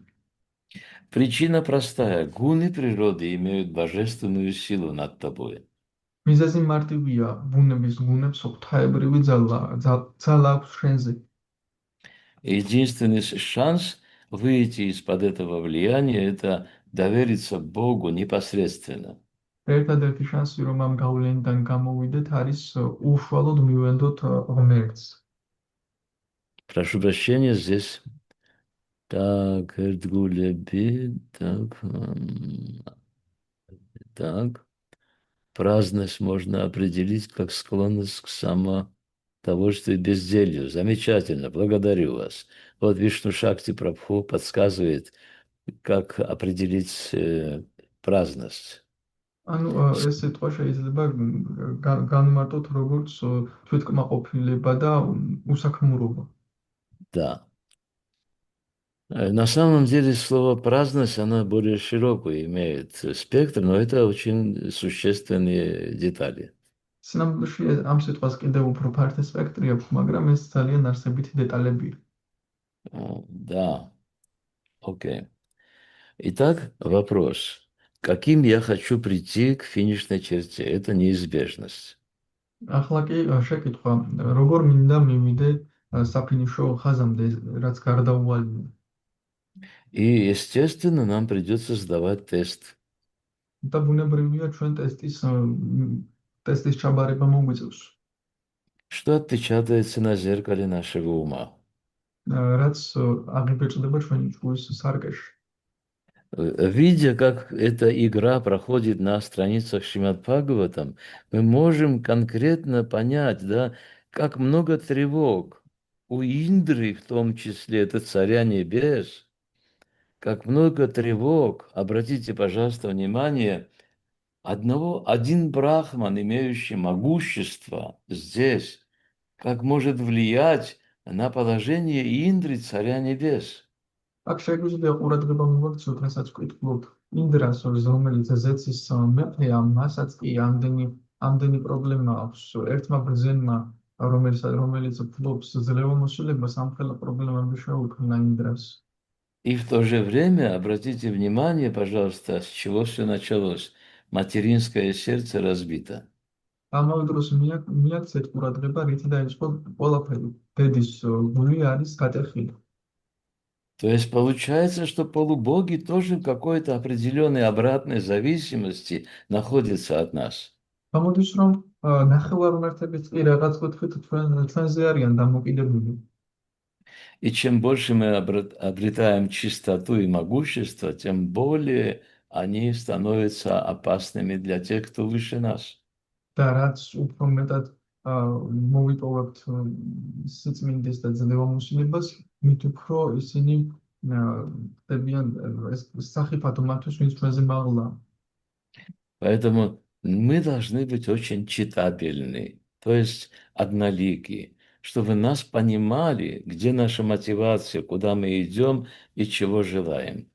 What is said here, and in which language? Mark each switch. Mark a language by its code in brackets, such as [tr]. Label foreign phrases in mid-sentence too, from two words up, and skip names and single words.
[ru] Причина простая. Гуны природы имеют божественную силу над тобой. [ka] მიზეზი მარტივია, ბუნების გუნებს ღვთაებრივი ძალა აქვს შენზე. [ru] Единственный шанс выйти из-под этого влияния – это довериться Богу непосредственно. [ka] ერთადერთი შანსი, რომ ამ გავლენიდან გამოვიდეთ, არის უშუალოდ მივენდოთ ღმერთს. [ru] Прошу прощения, здесь так, Эрдгулеби, так. Праздность можно определить как склонность к самодовольству и безделью. Замечательно, благодарю вас. Вот Вишну Шакти Прабху подсказывает, как определить праздность. [ka] ანუ ეს სიტყვა შეიძლება განმარტოთ როგორც თვითკმაყოფილება და უსაქმურობა. [ru] Да. На самом деле слово праздность, оно более широкую имеет спектр, но это очень существенные детали. [ka] სინამდვილეში ამ სიტყვას კიდევ უფრო ფართო სპექტრი აქვს, მაგრამ ეს ძალიან არსებითი დეტალებია. [ru] Да. Окей. Итак, вопрос. Каким я хочу прийти к финишной черте? Это неизбежность. [ka] ახლა კი შეკითხვა, როგორ მინდა მივიდე საფინიშო ხაზამდე, რაც გარდაუვალია. [ru] И, естественно, нам придется сдавать тест. [ka] და ბუნებრივია ჩვენ ტესტის ჩაბარება მოგვიწევს. [ru] Что отпечатается на зеркале нашего ума? [ka] რაც აღიბეჭდება ჩვენი ჭკუის სარკეში. [ru] Видя, как эта игра проходит на страницах Шримад Бхагаватам, мы можем конкретно понять, да, как много тревог у Индры, в том числе, это царя небес, как много тревог, обратите, пожалуйста, внимание, один брахман, имеющий могущество здесь, как может влиять на положение Индры, царя небес. [ka] აქ შეგვიძლია ყურადღება მივაქციოთ, რასაც ვკითხულობთ ინდრას, რომელიც ზეცის მეფეა, მასაც კი ამდენი პრობლემა აქვს ერთმა ბრძენმა, რომელიც ფლობს ძლევამოსილებას, ამხელა პრობლემები შეუქმნა ინდრას. [ru] И в то же время обратите внимание, пожалуйста, с чего все началось. Материнское сердце разбито. [ka] ამავე დროს მიაქცეთ ყურადღება, რითი დაიწყო ყველაფერი. დედის გული არის გატეხილი. [ru] То есть получается, что полубоги тоже в какой-то определенной обратной зависимости находятся от нас. [ka] გამოდის, რომ ნახევარმართებიც კი რაღაც კუთხით ჩვენზე არიან დამოკიდებული. [ru] И чем больше мы обретаем чистоту и могущество, тем более они становятся опасными для тех, кто выше нас. [ka] და რაც უფრო მეტად მოვიპოვებთ სიწმინდეს და ძლევამოსილებას, მით უფრო ისინი ხდებიან სახიფათო მათთვის, ვინც ჩვენზე მაღლაა. [ru] Поэтому мы должны быть очень читабельны, то есть однолики, чтобы нас понимали, где наша мотивация, куда мы идем и чего желаем.